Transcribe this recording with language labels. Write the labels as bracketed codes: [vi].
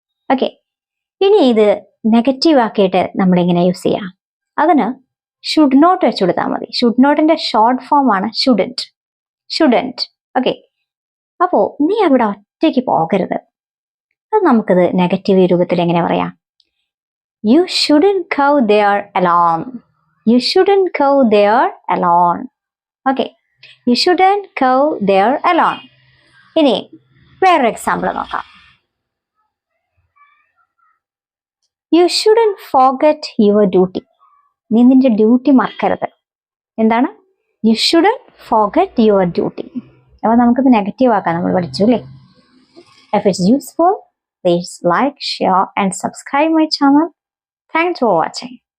[ml] Okay, ഇനി ഇത് negative ആക്കിയിട്ട് നമ്മൾ എങ്ങനെ യൂസ് ചെയ്യാം? അതിന് ഷുഡ് നോട്ട് വെച്ച് കൊടുത്താൽ മതി. ഷുഡ് നോട്ടിന്റെ ഷോർട്ട് ഫോം ആണ് ഷുഡന്റ്. ഷുഡന്റ്. ഓക്കെ, അപ്പോ നീ അവിടെ ഒറ്റയ്ക്ക് പോകരുത്. അത് നമുക്കിത് നെഗറ്റീവ് രൂപത്തിൽ എങ്ങനെ പറയാം? [en] You shouldn't go there alone. You shouldn't go there alone. Okay, you shouldn't go there alone. [ml] ഇനി വേറൊരു എക്സാമ്പിൾ നോക്കാം. [en] You shouldn't forget your duty. [ml] നീ നിന്റെ ഡ്യൂട്ടി മറക്കരുത്. എന്താണ്? [en] You shouldn't forget your duty. [ml] അപ്പോൾ നമുക്കിത് നെഗറ്റീവ് ആക്കാൻ നമ്മൾ പഠിച്ചു അല്ലേ? [en] If it's useful, please like, share and subscribe my channel. Thanks for watching.